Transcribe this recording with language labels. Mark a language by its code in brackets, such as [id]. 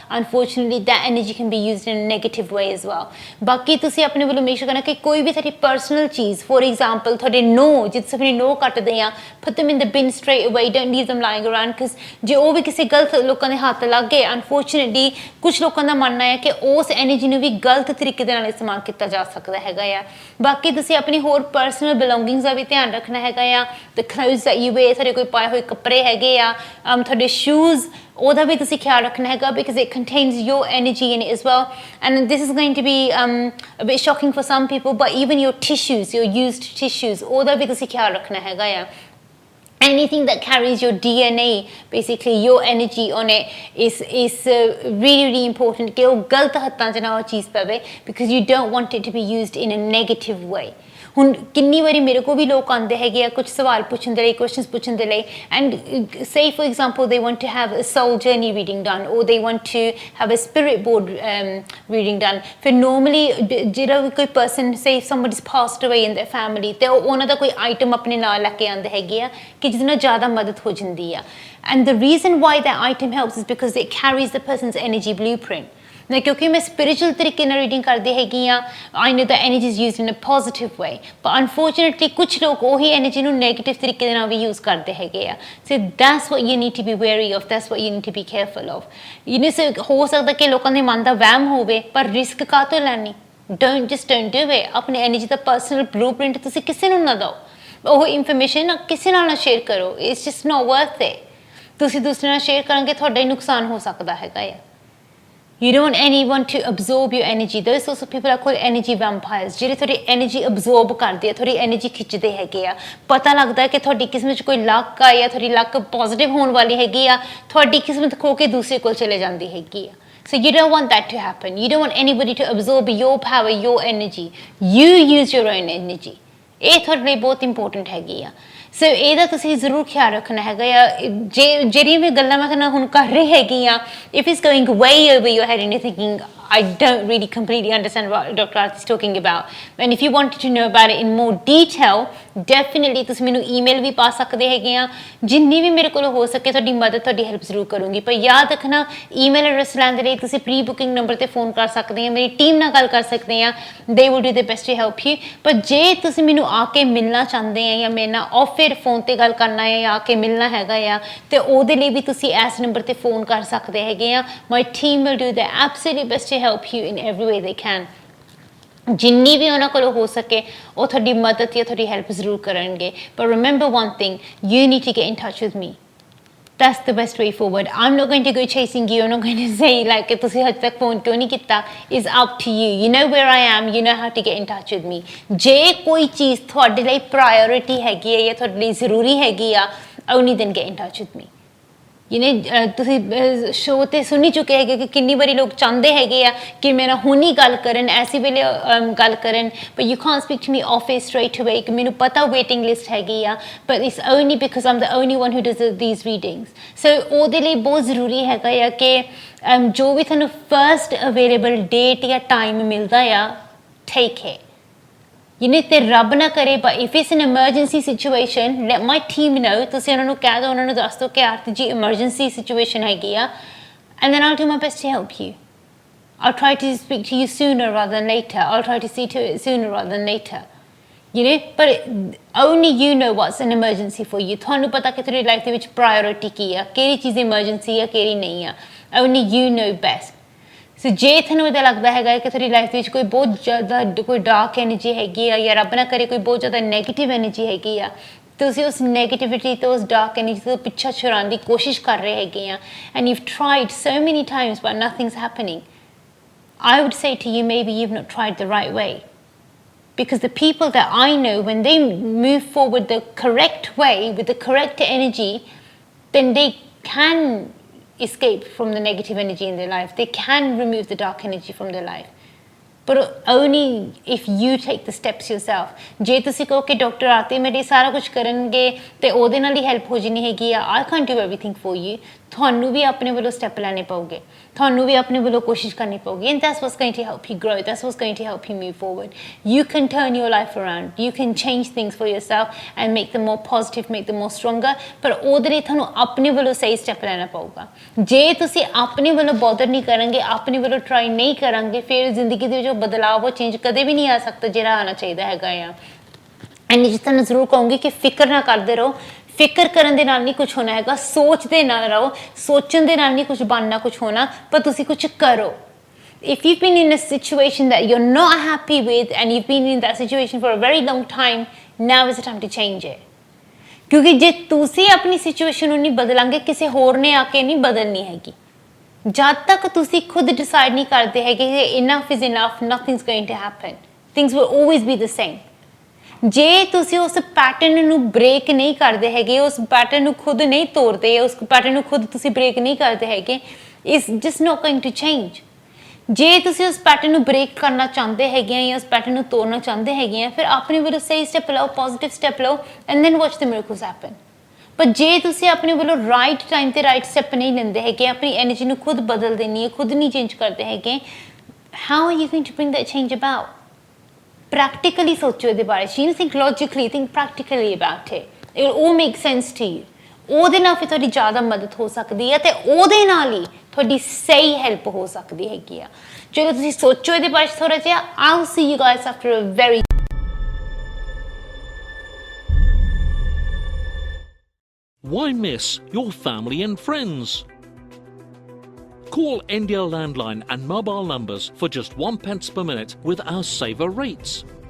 [en] Unfortunately that energy can be used in negative way as well. [pa] ਬਾਕੀ ਤੁਸੀਂ ਆਪਣੇ ਵੱਲੋਂ ਮੇਕ ਸ਼ੋਰ ਕਰਨਾ ਕਿ ਕੋਈ ਵੀ ਤੁਹਾਡੀ ਪਰਸਨਲ ਚੀਜ਼, ਫੋਰ ਐਗਜ਼ਾਮਪਲ ਤੁਹਾਡੇ ਨੋ, ਜੇ ਤੁਸੀਂ ਆਪਣੀ ਨੋ ਕੱਟਦੇ ਆ, [en] put them in the bin straight away, don't leave them lying around, because [pa] ਜੇ ਉਹ ਵੀ ਕਿਸੇ ਗਲਤ ਲੋਕਾਂ ਦੇ ਹੱਥ ਲੱਗ ਗਏ, ਅਨਫੋਰਚੂਨੇਟਲੀ ਕੁਛ ਲੋਕਾਂ ਦਾ ਮੰਨਣਾ ਹੈ ਕਿ ਉਸ ਐਨਰਜੀ ਨੂੰ ਵੀ ਗਲਤ ਤਰੀਕੇ ਦੇ ਨਾਲ ਇਸਤੇਮਾਲ ਕੀਤਾ ਜਾ ਸਕਦਾ ਹੈਗਾ ਆ। ਬਾਕੀ ਤੁਸੀਂ ਆਪਣੀ ਹੋਰ ਪਰਸਨਲ ਬਿਲੋਂਗਿੰਗਸ ਦਾ ਵੀ ਧਿਆਨ ਰੱਖਣਾ ਹੈਗਾ ਆ। [en] the clothes that you wear, [pa] ਤੁਹਾਡੇ ਕੋਈ ਪਾਏ ਹੋਏ ਕੱਪੜੇ ਹੈਗੇ ਆ, ਤੁਹਾਡੇ ਸ਼ੂਜ਼, ਉਹਦਾ ਵੀ ਤੁਸੀਂ ਖਿਆਲ ਰੱਖਣਾ ਹੈਗਾ, [en] because it contains your energy in it as well. And this is going to be a bit shocking for some people, but even your tissues, your used tissues, [pa] ਉਹਦਾ ਵੀ ਤੁਸੀਂ ਖਿਆਲ ਰੱਖਣਾ ਹੈਗਾ ਆ। [en] Anything that carries your DNA, basically your energy on it, is really, really important [pa] ਕਿ ਉਹ ਗਲਤ ਹੱਥਾਂ 'ਚ ਨਾ ਉਹ ਚੀਜ਼ ਪਵੇ, [en] because you don't want it to be used in a negative way. [pa] ਹੁਣ ਕਿੰਨੀ ਵਾਰੀ ਮੇਰੇ ਕੋਲ ਵੀ ਲੋਕ ਆਉਂਦੇ ਹੈਗੇ ਆ ਕੁਝ ਸਵਾਲ ਪੁੱਛਣ ਦੇ ਲਈ, [en] Questions ਪੁੱਛਣ ਦੇ ਲਈ, and say for example they want to have a soul journey reading done, or they want to have a spirit board reading done. [pa] ਫਿਰ ਨੋਰਮਲੀ ਜਿਹੜਾ ਵੀ ਕੋਈ person, say [en] somebody is passed away in their family, [pa] ਤੇ ਉਹਨਾਂ ਦਾ ਕੋਈ item ਆਪਣੇ ਨਾਲ ਲੈ ਕੇ ਆਉਂਦੇ ਹੈਗੇ ਆ ਕਿ ਜਿਹਦੇ ਨਾਲ ਜ਼ਿਆਦਾ ਮਦਦ ਹੋ ਜਾਂਦੀ ਆ। [en] And the reason why that item helps is because it carries the person's energy blueprint. [pa] ਨਾ ਕਿਉਂਕਿ ਮੈਂ ਸਪਿਰਿਚੁਅਲ ਤਰੀਕੇ ਨਾਲ ਰੀਡਿੰਗ ਕਰਦੀ ਹੈਗੀ ਆ, [en] I know the energy is used in a positive way, [pa] ਪਰ ਅਨਫੋਰਚੂਨੇਟਲੀ ਕੁਛ ਲੋਕ ਉਹੀ ਐਨਰਜੀ ਨੂੰ ਨੈਗੇਟਿਵ ਤਰੀਕੇ ਦੇ ਨਾਲ ਵੀ ਯੂਜ਼ ਕਰਦੇ ਹੈਗੇ ਆ। [en] So that's what you need to be very of, that's what you need to be careful of. [pa] ਹੋ ਸਕਦਾ ਕਿ ਲੋਕਾਂ ਦੇ ਮਨ ਦਾ ਵਹਿਮ ਹੋਵੇ, ਪਰ ਰਿਸਕ ਕਾਹਤੋਂ ਲੈਣੀ? [en] don't do it। [pa] ਆਪਣੀ ਐਨਰਜੀ ਦਾ ਪਰਸਨਲ ਬਲੂਪ੍ਰਿੰਟ ਤੁਸੀਂ ਕਿਸੇ ਨੂੰ ਨਾ ਦਿਓ, ਉਹ ਇਨਫੋਰਮੇਸ਼ਨ ਕਿਸੇ ਨਾਲ ਨਾ ਸ਼ੇਅਰ ਕਰੋ। [en] It's just not worth it. [pa] ਤੁਸੀਂ ਦੂਸਰੇ ਨਾਲ ਸ਼ੇਅਰ ਕਰਾਂਗੇ ਤੁਹਾਡਾ ਹੀ ਨੁਕਸਾਨ ਹੋ ਸਕਦਾ ਹੈਗਾ ਆ। [en] You don't want anyone to absorb your energy। Those sorts of people are called energy vampires। [pa] ਜਿਹੜੇ ਤੁਹਾਡੀ ਐਨਰਜੀ ਅਬਜ਼ੋਰਬ ਕਰਦੇ ਆ, ਤੁਹਾਡੀ ਐਨਰਜੀ ਖਿੱਚਦੇ ਹੈਗੇ ਆ। ਪਤਾ ਲੱਗਦਾ ਕਿ ਤੁਹਾਡੀ ਕਿਸਮਤ 'ਚ ਕੋਈ ਲੱਕ ਆ ਜਾਂ ਤੁਹਾਡੀ ਲੱਕ ਪੋਜ਼ਿਟਿਵ ਹੋਣ ਵਾਲੀ ਹੈਗੀ ਆ, ਤੁਹਾਡੀ ਕਿਸਮਤ ਖੋ ਕੇ ਦੂਸਰੇ ਕੋਲ ਚਲੇ ਜਾਂਦੀ ਹੈਗੀ ਆ। [en] So you don't want that to happen। You don't want anybody to absorb your power, your energy। You use your own energy। [pa] ਇਹ ਤੁਹਾਡੇ ਲਈ ਬਹੁਤ ਇੰਪੋਰਟੈਂਟ ਹੈਗੀ ਆ। ਸੋ ਇਹਦਾ ਤੁਸੀਂ ਜ਼ਰੂਰ ਖਿਆਲ ਰੱਖਣਾ ਹੈਗਾ ਆ। ਜਿਹੜੀਆਂ ਵੀ ਗੱਲਾਂ ਮੈਂ ਤੁਹਾਨੂੰ ਹੁਣ ਕਰ ਰਹੀ ਹੈਗੀ ਆ, [en] If it's going way over your head and you thinking I don't really completely understand what Dr. Arti is talking about, and if you wanted to know about it in more detail, definitely [pa] ਤੁਸੀਂ ਮੈਨੂੰ email ਵੀ ਪਾ ਸਕਦੇ ਹੈਗੇ ਆ। ਜਿੰਨੀ ਵੀ ਮੇਰੇ ਕੋਲ ਹੋ ਸਕੇ ਤੁਹਾਡੀ ਮਦਦ, ਤੁਹਾਡੀ ਹੈਲਪ ਜ਼ਰੂਰ ਕਰੂੰਗੀ। ਪਰ ਯਾਦ ਰੱਖਣਾ, ਈਮੇਲ ਐਡਰੈਸ ਲੈਣ ਦੇ ਲਈ ਤੁਸੀਂ ਪ੍ਰੀ ਬੁਕਿੰਗ ਨੰਬਰ ਤੇ ਫੋਨ ਕਰ ਸਕਦੇ ਆ, ਮੇਰੀ ਟੀਮ ਨਾਲ ਗੱਲ ਕਰ ਸਕਦੇ ਆ। [en] they will do their best to help you। [pa] ਪਰ ਜੇ ਤੁਸੀਂ ਮੈਨੂੰ ਆ ਕੇ ਮਿਲਣਾ ਚਾਹੁੰਦੇ ਆ ਜਾਂ ਮੇਰੇ ਨਾਲ ਆਫ 에ਅਰ ਫੋਨ ਤੇ ਗੱਲ ਕਰਨਾ ਹੈ ਜਾਂ ਆ ਕੇ ਮਿਲਣਾ ਹੈਗਾ ਆ, ਤੇ ਉਹਦੇ ਲਈ ਵੀ ਤੁਸੀਂ ਇਸ ਨੰਬਰ ਤੇ ਫੋਨ ਕਰ ਸਕਦੇ ਹੈਗੇ ਆ। [en] my team will do their absolute best to help you in every way they can। [pa] ਜਿੰਨੀ ਵੀ ਉਹਨਾਂ ਕੋਲ ਹੋ ਸਕੇ ਉਹ ਤੁਹਾਡੀ ਮਦਦ ਜਾਂ ਤੁਹਾਡੀ ਹੈਲਪ ਜ਼ਰੂਰ ਕਰਨਗੇ। [en] ਪਰ remember one thing, you need to get in touch with me। That's the best way forward। I'm not going to go chasing you। I'm not going to say like [pa] ਕਿ ਤੁਸੀਂ ਹਜੇ ਤੱਕ ਫੋਨ ਕਿਉਂ ਨਹੀਂ ਕੀਤਾ। [en] It's up to you। You know where I am। You know how to get in touch with me। [pa] ਜੇ ਕੋਈ ਚੀਜ਼ ਤੁਹਾਡੇ ਲਈ ਪ੍ਰਾਇੋਰਿਟੀ ਹੈਗੀ ਹੈ ਜਾਂ ਤੁਹਾਡੇ ਲਈ ਜ਼ਰੂਰੀ ਹੈਗੀ ਆ, [en] only then get in touch with me। [pa] ਤੁਸੀਂ ਸ਼ੋਅ 'ਤੇ ਸੁਣੀ ਚੁੱਕੇ ਹੈਗੇ ਕਿ ਕਿੰਨੀ ਵਾਰੀ ਲੋਕ ਚਾਹੁੰਦੇ ਹੈਗੇ ਆ ਕਿ ਮੇਰੇ ਨਾਲ ਹੁਣੀ ਗੱਲ ਕਰਨ, ਐਸੀ ਵੇਲੇ ਗੱਲ ਕਰਨ, [en] but you can't speak to me off it straight away। [pa] ਕਿ ਮੈਨੂੰ ਪਤਾ ਵੇਟਿੰਗ ਲਿਸਟ ਹੈਗੀ ਆ, [en] but it's only because I'm the only one who does these readings। [pa] so ਉਹਦੇ ਲਈ ਬਹੁਤ ਜ਼ਰੂਰੀ ਹੈਗਾ ਆ ਕਿ ਜੋ ਵੀ ਤੁਹਾਨੂੰ ਫਰਸਟ ਅਵੇਲੇਬਲ ਡੇਟ ਜਾਂ ਟਾਈਮ ਮਿਲਦਾ ਆ, [en] take it। [pa] ਤੇ ਰੱਬ ਨਾ ਕਰੇ, [en] but if it's an emergency situation, let my team know। [pa] ਤੁਸੀਂ ਉਹਨਾਂ ਨੂੰ ਕਹਿ ਦਿਓ, ਉਹਨਾਂ ਨੂੰ ਦੱਸ ਦਿਓ ਕਿ ਆਰਤੀ ਜੀ emergency situation ਹੈਗੀ ਆ, [en] and then I'll do my best to help you। I'll try to speak to you sooner rather than later। I'll try to see to it sooner rather than later। but only you know what's an emergency for you। [pa] ਤੁਹਾਨੂੰ ਪਤਾ ਕਿ ਤੁਹਾਡੀ life ਦੇ ਵਿੱਚ ਪ੍ਰਾਇੋਰਿਟੀ ਕੀ ਆ, ਕਿਹੜੀ ਚੀਜ਼ emergency ਆ, ਕਿਹੜੀ ਨਹੀਂ ਆ। [en] only you know best। [pa] ਸੋ ਜੇ ਤੁਹਾਨੂੰ ਇਹਦਾ ਲੱਗਦਾ ਹੈਗਾ ਕਿ ਤੁਹਾਡੀ ਲਾਈਫ ਵਿੱਚ ਕੋਈ ਬਹੁਤ ਜ਼ਿਆਦਾ ਕੋਈ ਡਾਰਕ ਐਨਰਜੀ ਹੈਗੀ ਆ ਜਾਂ ਰੱਬ ਨਾ ਕਰੇ ਕੋਈ ਬਹੁਤ ਜ਼ਿਆਦਾ ਨੈਗੇਟਿਵ ਐਨਰਜੀ ਹੈਗੀ ਆ, ਤੁਸੀਂ ਉਸ ਨੈਗੇਟਿਵਿਟੀ ਤੋਂ, ਉਸ ਡਾਰਕ ਐਨਰਜੀ ਤੋਂ ਪਿੱਛਾ ਛੁਡਾਉਣ ਦੀ ਕੋਸ਼ਿਸ਼ ਕਰ ਰਹੇ ਹੈਗੇ ਆ, [en] And you've tried so many times but nothing's happening, I would say to you, maybe you've not tried the right way। because the people that I know, when they move forward the correct way with the correct energy, then they can escape from the negative energy in their life। they can remove the dark energy from their life, but only if you take the steps yourself। [pa] ਜੇ ਤੁਸੀਂ ਕਹੋ ਕਿ doctor ਆਰਤੀ ਮੇਰੇ ਸਾਰਾ ਕੁਝ ਕਰਨਗੇ ਤੇ ਉਹਦੇ ਨਾਲ ਹੀ ਹੈਲਪ ਹੋ ਜਾਣੀ ਹੈਗੀ ਆ, [en] I can't do everything for you। [pa] ਤੁਹਾਨੂੰ ਵੀ ਆਪਣੇ ਵੱਲੋਂ ਸਟੈਪ ਲੈਣੇ ਪਊਗੇ, ਤੁਹਾਨੂੰ ਵੀ ਆਪਣੇ ਵੱਲੋਂ ਕੋਸ਼ਿਸ਼ ਕਰਨੀ ਪਊਗੀ, [en] and that's what's going to help you grow। that's what's going to help you move forward। you can turn your life around। you can change things for yourself and make them more positive, make them more stronger। [pa] ਪਰ ਉਹਦੇ ਲਈ ਤੁਹਾਨੂੰ ਆਪਣੇ ਵੱਲੋਂ ਸਹੀ step ਲੈਣਾ ਪਊਗਾ। ਜੇ ਤੁਸੀਂ ਆਪਣੇ ਵੱਲੋਂ ਬੋਦਰ ਨਹੀਂ ਕਰਾਂਗੇ, ਆਪਣੇ ਵੱਲੋਂ ਟਰਾਈ ਨਹੀਂ ਕਰਾਂਗੇ, ਫਿਰ ਜ਼ਿੰਦਗੀ ਦੇ ਵਿੱਚ ਬਦਲਾਅ, ਉਹ ਚੇਂਜ ਕਦੇ ਵੀ ਨਹੀਂ ਆ ਸਕਦਾ ਜਿਹੜਾ ਆਉਣਾ ਚਾਹੀਦਾ ਹੈਗਾ ਆ। ਐਂਡ ਜਿਸ ਤਰ੍ਹਾਂ ਜ਼ਰੂਰ ਕਹੂੰਗੀ ਕਿ ਫਿਕਰ ਨਾ ਕਰਦੇ ਰਹੋ। ਫਿਕਰ ਕਰਨ ਦੇ ਨਾਲ ਨਹੀਂ ਕੁਝ ਹੋਣਾ ਹੈਗਾ, ਸੋਚਦੇ ਨਾਲ ਰਹੋ। ਸੋਚਣ ਦੇ ਨਾਲ ਨਹੀਂ ਕੁਝ ਬਣਨਾ, ਕੁਝ ਹੋਣਾ, ਪਰ ਤੁਸੀਂ ਕੁਝ ਕਰੋ। [en] if you've been in a situation that you're not happy with and you've been in that situation for a very long time, now is the time to change it। [pa] ਕਿਉਂਕਿ ਜੇ ਤੁਸੀਂ ਆਪਣੀ ਸਿਚੁਏਸ਼ਨ ਨੂੰ ਨਹੀਂ ਬਦਲਾਂਗੇ, ਕਿਸੇ ਹੋਰ ਨੇ ਆ ਕੇ ਨਹੀਂ ਬਦਲਣੀ ਹੈਗੀ। ਜਦ ਤੱਕ ਤੁਸੀਂ ਖੁਦ ਡਿਸਾਈਡ ਨਹੀਂ ਕਰਦੇ ਹੈਗੇ ਕਿ [en] enough is enough, nothing's going to happen। things will always be the same। [pa] ਜੇ ਤੁਸੀਂ ਉਸ ਪੈਟਰਨ ਨੂੰ ਬ੍ਰੇਕ ਨਹੀਂ ਕਰਦੇ ਹੈਗੇ, ਉਸ ਪੈਟਰਨ ਨੂੰ ਖੁਦ ਨਹੀਂ ਤੋੜਦੇ, ਉਸ ਪੈਟਰਨ ਨੂੰ ਖੁਦ ਤੁਸੀਂ ਬ੍ਰੇਕ ਨਹੀਂ ਕਰਦੇ ਹੈਗੇ, [en] it's just not going to change। [pa] ਜੇ ਤੁਸੀਂ ਉਸ ਪੈਟਰਨ ਨੂੰ ਬ੍ਰੇਕ ਕਰਨਾ ਚਾਹੁੰਦੇ ਹੈਗੇ ਆ ਜਾਂ ਉਸ ਪੈਟਰਨ ਨੂੰ ਤੋੜਨਾ ਚਾਹੁੰਦੇ ਹੈਗੇ ਆ, ਫਿਰ ਆਪਣੇ ਵੱਲੋਂ ਸਹੀ ਸਟੈਪ ਲਓ, ਪੋਜ਼ਿਟਿਵ ਸਟੈਪ ਲਓ, [en] And then watch the miracles happen. [pa] ਪਰ ਜੇ ਤੁਸੀਂ ਆਪਣੇ ਵੱਲੋਂ ਰਾਈਟ ਟਾਈਮ ਤੇ ਰਾਈਟ ਸਟੈਪ ਨਹੀਂ ਲੈਂਦੇ ਹੈਗੇ, ਆਪਣੀ ਐਨਰਜੀ ਨੂੰ ਖੁਦ ਬਦਲ ਦੇਣੀ ਹੈ, ਖੁਦ ਨਹੀਂ ਚੇਂਜ ਕਰਦੇ ਹੈਗੇ, [en] how are you going to bring that change about? [pa] Practically ਸੋਚੋ ਇਹਦੇ ਬਾਰੇ। [en] you think logically, think practically about it। it will all make sense to you। [pa] ਉਹਦੇ ਨਾਲ ਫਿਰ ਤੁਹਾਡੀ ਜ਼ਿਆਦਾ ਮਦਦ ਹੋ ਸਕਦੀ ਹੈ ਤੇ ਉਹਦੇ ਨਾਲ ਹੀ ਤੁਹਾਡੀ ਸਹੀ ਹੈਲਪ ਹੋ ਸਕਦੀ ਹੈਗੀ ਆ। ਚਲੋ ਤੁਸੀਂ ਸੋਚੋ ਇਹਦੇ ਬਾਰੇ ਥੋੜਾ ਜਿਹਾ। [en] I'll see you guys after a very Why miss your family and friends? Call India landline and mobile numbers for just 1 pence per minute with our saver rates.